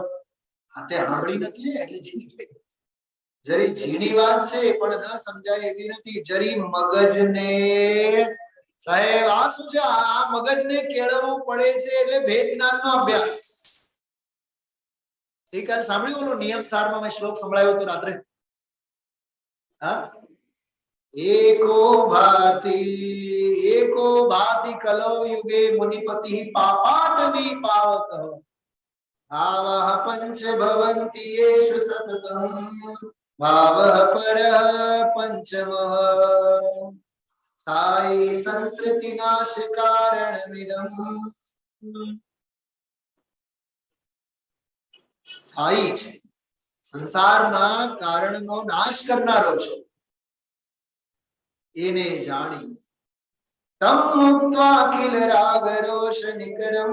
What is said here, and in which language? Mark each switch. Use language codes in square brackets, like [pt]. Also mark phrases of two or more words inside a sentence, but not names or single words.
[gu] હાથે સાંભળી નથી ને એટલે ઝીણી. જરી ઝીણી વાત છે પણ ન સમજાય એવી નથી. જરી મગજને, સાહેબ આ શું છે? આ મગજને કેળવવું પડે છે, એટલે ભેદ જ્ઞાનનો અભ્યાસ. ગઈકાલ સાંભળ્યું ઓલો નિયમ સારમાં મેં શ્લોક સંભળાયો હતો રાત્રે. હા, [sa] एको भाति कलो युगे मुनिपति पापाटवी पावक भावः पंच भवन्ति येषु सततं भावः परः पंचमः साई संस्कृति नाश कारणमिदं. [gu] સ્થાયી છે, સંસારના કારણનો નાશ કરનારો છે. એને જાણી [sa] તમ મુક્ત્વા અખિલ રાગ રોષ નિકરમ.